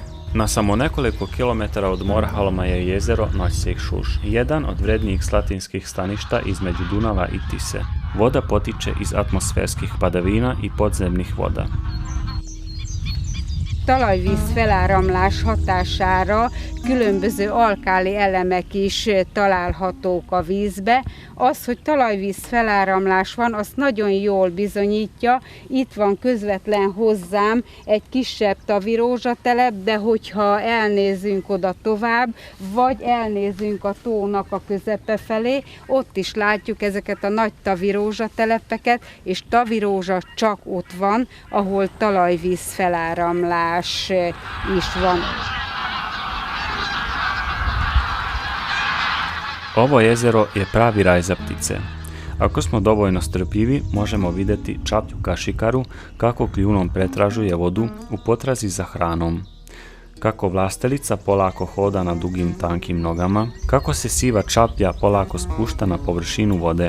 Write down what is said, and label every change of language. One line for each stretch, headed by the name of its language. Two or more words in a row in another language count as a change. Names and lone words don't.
Serbian: Na samo nekoliko kilometara od Morahalma je jezero Noćsek Šuš, jedan od vrednijih slatinskih staništa između Dunava i Tise. Voda potiče iz atmosferskih padavina i podzemnih voda.
Hungarian: Talajvíz feláramlás hatására különböző alkáli elemek is találhatók a vízbe. Az, hogy talajvíz feláramlás van, azt nagyon jól bizonyítja. Itt van közvetlen hozzám egy kisebb tavirózsatelep, de hogyha elnézünk oda tovább, vagy elnézünk a tónak a közepe felé, ott is látjuk ezeket a nagy tavirózsatelepeket, és tavirózsa csak ott van, ahol talajvíz feláramlás is van.
Serbian: Ovo jezero je pravi raj za ptice. Ako smo dovoljno strpljivi, možemo vidjeti čaplju kašikaru kako kljunom pretražuje vodu u potrazi za hranom. Kako vlastelica polako hoda na dugim tankim nogama, kako se siva čaplja polako spušta na površinu vode.